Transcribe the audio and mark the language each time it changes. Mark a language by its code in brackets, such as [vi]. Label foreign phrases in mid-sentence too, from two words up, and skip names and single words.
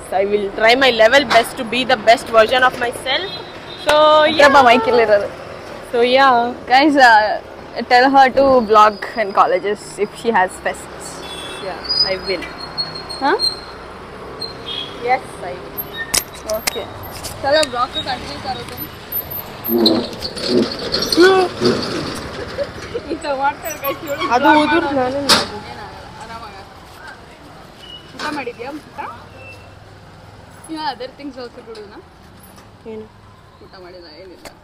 [en] I will try my level best to be the best version of myself. So yeah. So yeah. Guys, tell her to vlog in colleges if she has fests. Yeah, I will. Huh? Yes, I will. Okay. [hi] चलो ब्लॉग को कंटिन्यू करो तुम. [kn] ಇದು ಮಾಡ್ತಾರೆ ಗೈಸ್. ಅದು ಉದುರ್ ನಾನು ಆರಾಮಾಗ ಊಟ ಮಾಡಿದ್ಯಾ? [en] ya other things also ಕೊಡುನಾ? [kn] ಏನು ಊಟ ಮಾಡಿಲ್ಲ, ಏನಿಲ್ಲ.